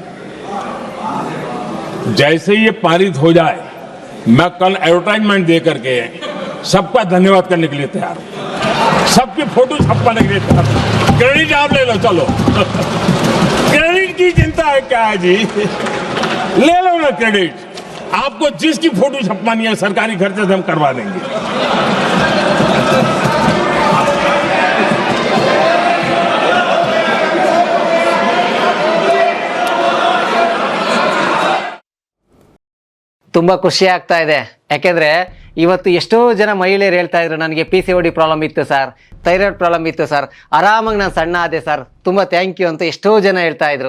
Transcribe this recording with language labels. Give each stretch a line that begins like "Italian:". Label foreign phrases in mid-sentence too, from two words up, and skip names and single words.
Hindi: जैसे ये पारित हो जाए, मैं कल एडवर्टाइजमेंट दे करके सबका धन्यवाद करने के लिए तैयार हूं, सबकी फोटो छपवाने के लिए तैयार हूं। क्रेडिट आप ले लो, चलो क्रेडिट की चिंता है क्या है जी, ले लो ना क्रेडिट। आपको जिसकी फोटो छपवानी है सरकारी खर्चे से हम करवा देंगे।
Kannada: ತುಂಬ ಖುಷಿ ಆಗ್ತಾ ಇದೆ. ಯಾಕೆಂದರೆ ಇವತ್ತು ಎಷ್ಟೋ ಜನ ಮಹಿಳೆಯರು ಹೇಳ್ತಾ ಇದ್ರು, ನನಗೆ PCOD ಪ್ರಾಬ್ಲಮ್ ಇತ್ತು ಸರ್, ಥೈರಾಯ್ಡ್ ಪ್ರಾಬ್ಲಮ್ ಇತ್ತು ಸರ್, ಆರಾಮಾಗಿ ನಾನು ಸಣ್ಣ ಆದೆ ಸರ್, ತುಂಬ
English: thank you
Kannada: ಅಂತ ಎಷ್ಟೋ ಜನ ಹೇಳ್ತಾ ಇದ್ರು.